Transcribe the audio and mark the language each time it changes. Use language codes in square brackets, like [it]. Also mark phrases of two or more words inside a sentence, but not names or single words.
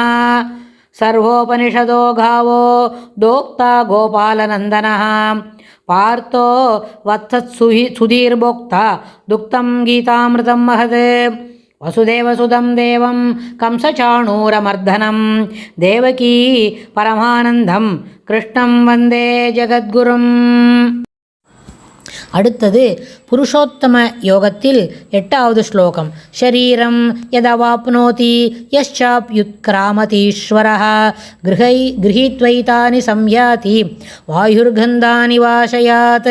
[sa] सर्वोपनिषदो गावो दोक्ता गोपालनन्दनः पार्थो वत्सत्सुधीर्भोक्ता दुक्तं गीतामृतं महत्। वसुदेवसुतं देवं कंसचाणूरमर्दनं देवकी परमानन्दं कृष्णं वन्दे जगद्गुरुम्। [ta] அடுத்தது புருஷோத்தம யோகத்தில் 8வது ஸ்லோகம். [sa] शरीरं यदवाप्नोति यच्चाप्युत्क्रामतीश्वरः गृहीत्वैतानि संयाति वायुर्गन्धानि वाशयात्.